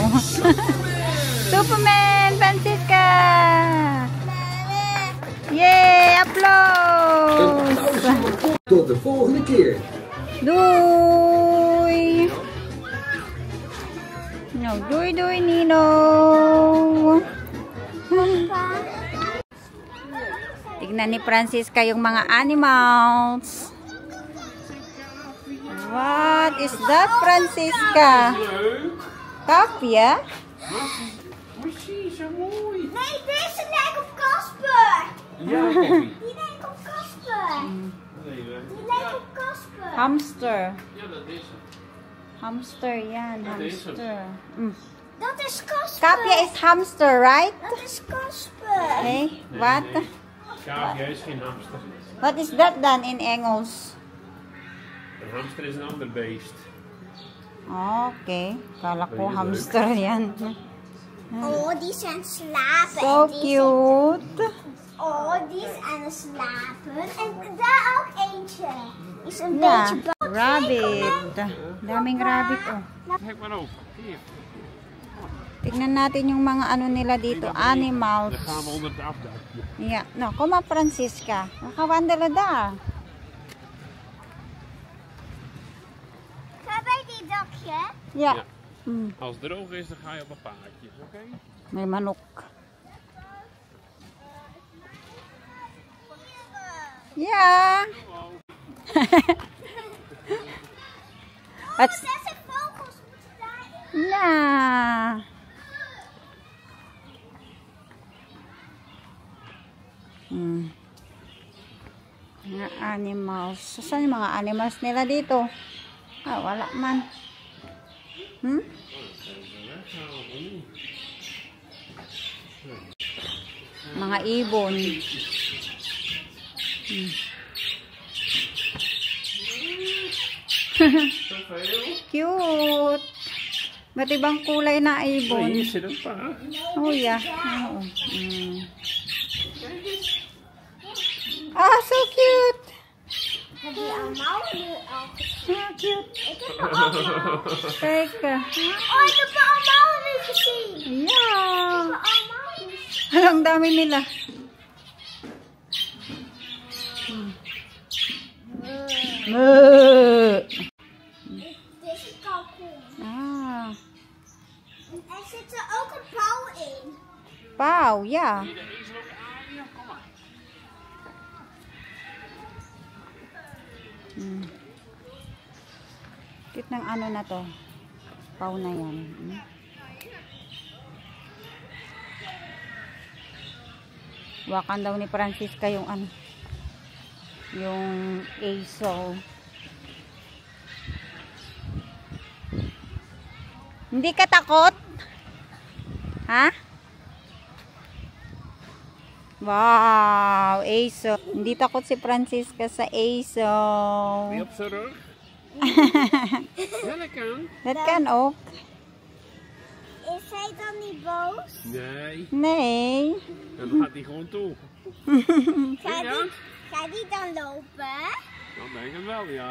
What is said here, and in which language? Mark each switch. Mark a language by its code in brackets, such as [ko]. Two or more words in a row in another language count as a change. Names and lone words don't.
[en] Superman! Francisca! Yay! Applause! [nl] Tot de volgende keer. Doei! No, doei Nino! [tl] Tignan ni Francisca yung mga animals. [en] What is that, Francisca? [nl] Kapje? Precies, zo mooi. Nee, deze lijkt op Casper. Ja, Poppy. Die lijkt op Casper. Nee, Die lijkt op Casper. Hamster. ja, dat is het. [tl] Hamster, yan. [nl] Dat is het. Hamster. Dat is Casper. [en] Kapje is hamster, right? [nl] Dat is Casper. [en] Okay, what? [nl] Schaapje is geen hamster. What is that dan in Engels? Een hamster is een ander beest. [tl] Okay, kala ko hamster yan. [nl] Oh, die zijn slapen. [en] So cute. [nl] Oh, die is aan het slapen. En daar ook eentje. Is een [en] Yeah, [nl] beetje bang. [tl] rabbit. Daming rabbit, oh. [nl] Kijk maar over. Hier. [tl] Tignan natin yung mga ano nila dito, animals. [nl] Dan gaan we onder het afdakje. Ja, nou, kom maar Francisca. We gaan wandelen daar. Ga bij die dakje. Ja. Ja. Hmm, Als het droog is, dan ga je op een paardje. Oké? [tl] may manok. [nl] Ja. Wat? 6 vogels moeten daarin. Ja. [tl] Mga animals. Saan yung mga animals nila dito? Ah, wala man. Hmm? Mga ibon. Cute. Ba't ibang kulay na ibon? [nl] Hier zit een paard. [tl] Oh, ja. Oo. Ah, [en] so cute. [nl] Heb je allemaal nu al gezien? Ah, cute. Ik heb er allemaal. Kijk. Oh, ik heb er allemaal nu gezien. Ja. Allemaal nu. [tl] Ang dami nila. [nl] Deze kalkoen. Ah. En er zit er ook een pauw in. Pauw, ja. Zie je de ezel ook aan? Ja, kom maar. [tl] Cute ng ano na to. Pauw na yan. Wakan daw ni Francisca yung ano. Yung aso. Hindi ka takot? Ha? Wow, aso. Hindi takot si Francisca sa aso. [nl] Weer op zijn rug. Ja, dat kan. Dat kan ook. Is hij dan niet boos? Nee, Nee. dan gaat hij gewoon toe. Gaat die dan lopen? Dan denk ik het wel, ja.